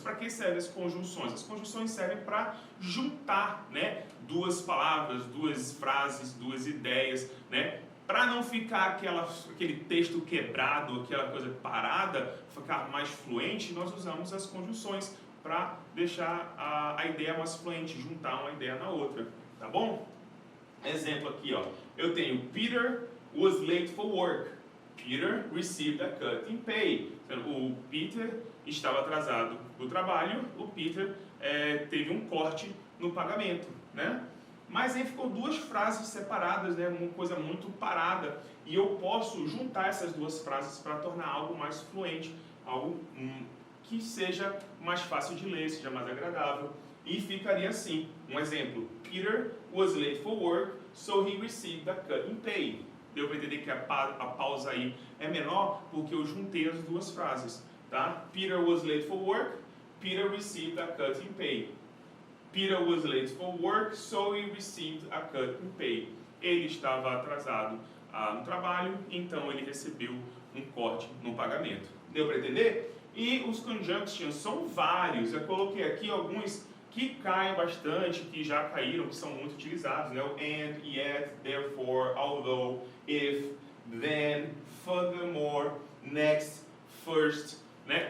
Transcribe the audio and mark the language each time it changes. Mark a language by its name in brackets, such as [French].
[Portuguese] Para que servem as conjunções? As conjunções servem para juntar, né, duas palavras, duas frases, duas ideias, né, Para não ficar aquele texto quebrado, aquela coisa parada, ficar mais fluente, nós usamos as conjunções para deixar a ideia mais fluente, juntar uma ideia na outra, tá bom? Exemplo aqui, ó. Eu tenho [English] Peter was late for work. Peter received a cut in pay. [Portuguese] O Peter estava atrasado do trabalho, o Peter teve um corte no pagamento, né? Mas aí ficou duas frases separadas, né? Uma coisa muito parada, e eu posso juntar essas duas frases para tornar algo mais fluente, algo que seja mais fácil de ler, seja mais agradável, e ficaria assim. Um exemplo: [English] Peter was late for work, so he received a cut in pay. [Portuguese] Deu para entender que a pausa aí é menor porque eu juntei as duas frases, tá? [English] Peter was late for work, Peter received a cut in pay. Peter was late for work, so he received a cut in pay. [Portuguese] Ele estava atrasado no trabalho, então ele recebeu um corte no pagamento. Deu para entender? E os conjunctions são vários. Eu coloquei aqui alguns que caem bastante, que já caíram, que são muito utilizados, né? O and, yet, therefore, although, if, then, furthermore, next, first, né?